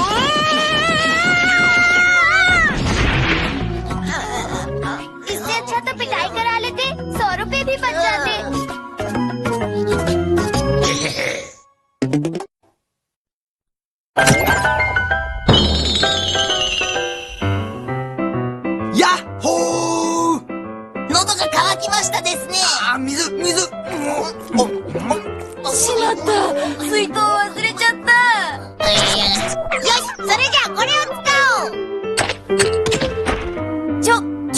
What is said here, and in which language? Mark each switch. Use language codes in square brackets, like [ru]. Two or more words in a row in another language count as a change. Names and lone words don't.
[hi] इससे अच्छा तो पिटाई करा लेते, 100 रुपए भी बच जाते। याहो! [ja] 喉が渇きましたですね。あ、水。しまった。水筒忘れちゃった。よし、それじゃあこれを使おう。